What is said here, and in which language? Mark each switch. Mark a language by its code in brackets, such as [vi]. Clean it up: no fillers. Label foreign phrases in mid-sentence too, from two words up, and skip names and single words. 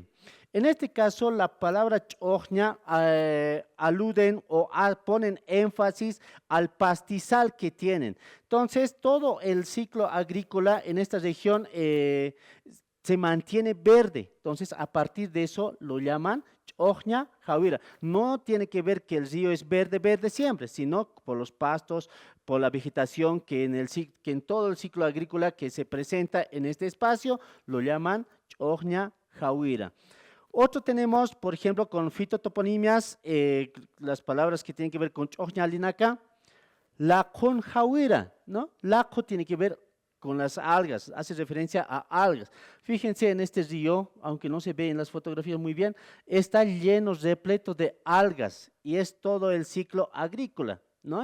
[es] En este caso, la palabra chojña aluden o ponen énfasis al pastizal que tienen. Entonces, todo el ciclo agrícola en esta región se mantiene verde. Entonces, a partir de eso lo llaman chojña jawira. No tiene que ver que el río es verde, verde siempre, sino por los pastos, por la vegetación que en todo el ciclo agrícola que se presenta en este espacio, lo llaman chojña jawira. Otro tenemos, por ejemplo, con fitotoponimias, las palabras que tienen que ver con Chojña Alinaca, Lacon Jawira, ¿no? Laco tiene que ver con las algas, hace referencia a algas. Fíjense en este río, aunque no se ve en las fotografías muy bien, está lleno, repleto de algas y es todo el ciclo agrícola, ¿no?